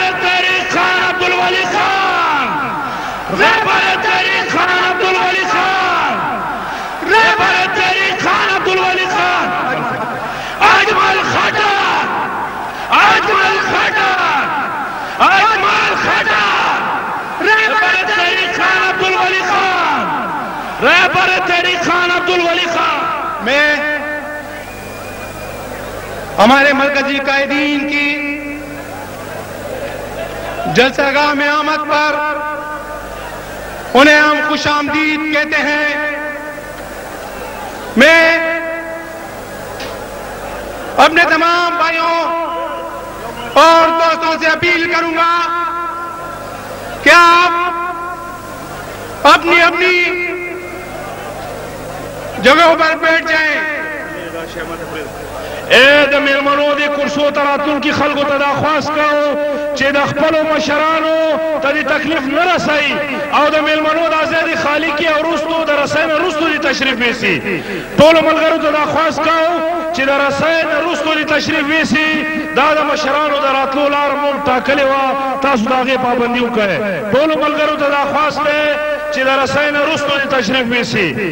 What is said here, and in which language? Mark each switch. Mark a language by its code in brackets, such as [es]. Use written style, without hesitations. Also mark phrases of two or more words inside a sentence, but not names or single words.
[ur] تحریک خان عبدالولي خان رهبر تحریک خان عبدالولي خان رهبر تحریک خان عبدالولي خان اجمل خطر اجمل خطر اجمل خطر رهبر تحریک خان عبدالولي خان رهبر تحریک خان عبدالولي خان میں ہمارے مرکزی قائدین کی جلسہ میں آمد پر انہیں ہم خوش آمدید کہتے ہیں میں اپنے تمام بھائیوں اور دوستوں سے اپیل کروں گا کہ آپ اپنی اپنی جگہوں پر بیٹھ جائیں [ps] د میلمنو د کرسو ته راتلونکي خلکو ته دا خواست کوو چې د خپلو مشرانو ته دې تکلیف نه رسوي او د میلمنو دا ځای دې خالي کړي او وروستو د رسۍ نه وروستو دې تشریف یوسي ټولو ملګرو ته دا خواست کوو چې د رسۍ نه وروستو دې تشریف یوسي دا د مشرانو د راتلو لاره مونږ ټاکلې وه تاسو د هغې پابندي وکړئ ټولو ملګرو ته دا خواست دی چې د رسۍ نه وروستو دې تشریف یوسي